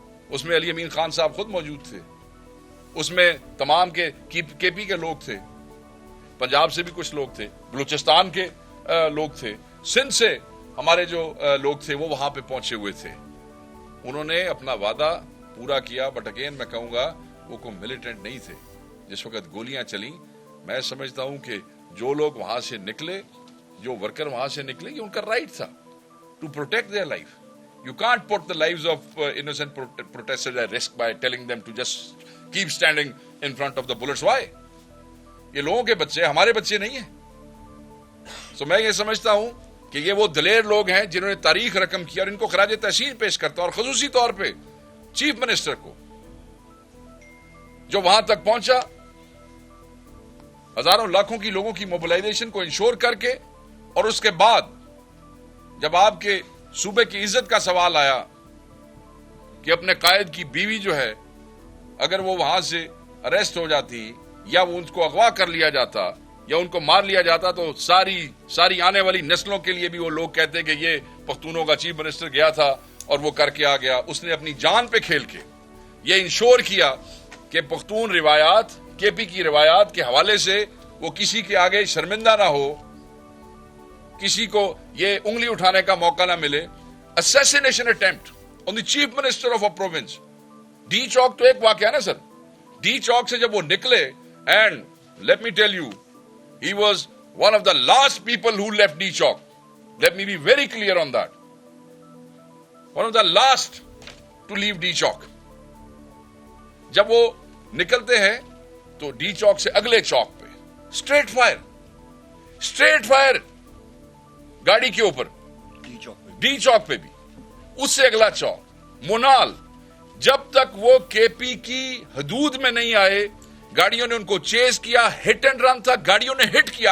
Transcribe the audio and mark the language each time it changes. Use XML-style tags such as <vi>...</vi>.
<ur>اس میں علی امین خان صاحب خود موجود تھے، اس میں تمام کے پی کے لوگ تھے، پنجاب سے بھی کچھ لوگ تھے، بلوچستان کے لوگ تھے، سندھ سے ہمارے جو لوگ تھے وہ وہاں پہ پہنچے ہوئے تھے. انہوں نے اپنا وعدہ پورا کیا، بٹ اگین میں کہوں گا وہ کوئی ملیٹنٹ نہیں تھے. جس وقت گولیاں چلیں، میں سمجھتا ہوں کہ جو لوگ وہاں سے نکلے، جو ورکر وہاں سے نکلے، یہ ان کا رائٹ تھا</ur> <en>to protect their life. You can't put the lives of innocent protesters at risk by telling them to just keep standing in front of the bullets. Why?</en> <ur>یہ لوگوں کے بچے ہمارے بچے نہیں ہیں. So میں یہ سمجھتا ہوں کہ یہ وہ دلیر لوگ ہیں جنہوں نے تاریخ رقم کیا، اور ان کو خراج تحسین پیش کرتا ہوں، اور خصوصی طور پہ چیف منسٹر کو جو وہاں تک پہنچا، ہزاروں لاکھوں کی لوگوں کی موبلائزیشن کو انشور کر کے، اور اس کے بعد جب آپ کے صوبے کی عزت کا سوال آیا کہ اپنے قائد کی بیوی جو ہے اگر وہ وہاں سے اریسٹ ہو جاتی یا وہ ان کو اغوا کر لیا جاتا یا ان کو مار لیا جاتا، تو ساری آنے والی نسلوں کے لیے بھی وہ لوگ کہتے کہ یہ پختونوں کا چیف منسٹر گیا تھا اور وہ کر کے آ گیا. اس نے اپنی جان پہ کھیل کے یہ انشور کیا کہ پختون روایات، کے پی کی روایات کے حوالے سے وہ کسی کے آگے شرمندہ نہ ہو، کسی کو یہ انگلی اٹھانے کا موقع نہ ملے.</ur> <en>assassination attempt on the chief minister of a province.</en> <ur>D چوک تو ایک واقعہ نا سر.</ur> <en>D Chowk</en> <ur>سے جب وہ نکلے،</ur> <en>and let me tell you, he was one of the last people who left D Chowk. Let me be very clear on that. One of the last to leave D Chowk.</en> <ur>جب وہ نکلتے ہیں تو D چوک سے اگلے چوک پہ street fire گاڑی کے اوپر، ڈی چوک پہ بھی، اس سے اگلا چوک مونال. جب تک وہ کے پی کی حدود میں نہیں آئے، گاڑیوں نے ان کو چیز کیا، ہٹ اینڈ رن تھا، گاڑیوں نے ہٹ کیا.</ur>